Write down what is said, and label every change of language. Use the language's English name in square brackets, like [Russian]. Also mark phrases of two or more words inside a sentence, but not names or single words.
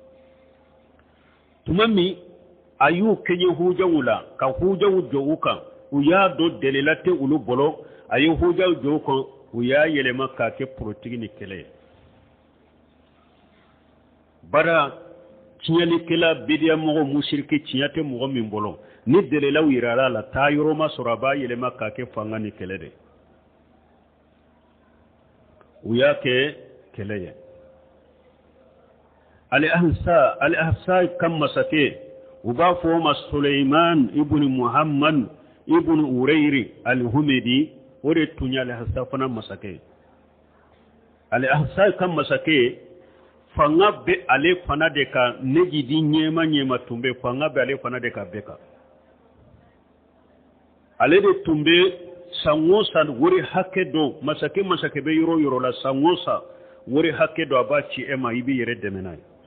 [Bambara] tuma min a y'u kɛɲɛ hujaw la ka hujaw jɔ u kan u y'a dɔn dɛlɛla tɛ olu bolo a ye hujaw jɔ u kan u y'a yɛlɛma k'a kɛ porotigi ni kɛlɛ ye bara tiɲɛlikɛla bidiya mɔgɔ musiriki tiɲɛ tɛ mɔgɔ min bolo ni dɛlɛlaw yirala la taa yɔrɔ ma sɔrɔ a b'a yɛlɛma k'a kɛ fanga ni kɛlɛ de u y'a kɛ kɛlɛ ye al-ahsa kan masakɛ u b'a fɔ o ma Suleiman ibn Muhammad ibn Urayri al-Humidi o de tun ye al-ahsa fana masakɛ al-ahsa kan masakɛ fanga bɛ ale fana de kan negidi ɲɛma tun bɛ fanga bɛ ale fana de kan bɛɛ kan ale de tun bɛ san o san wari hakɛ dɔ masakɛ bɛ yɔrɔ yɔrɔ la san o san wari hakɛ dɔ a b'a ci e ma i b'i yɛrɛ dɛmɛ n'a ye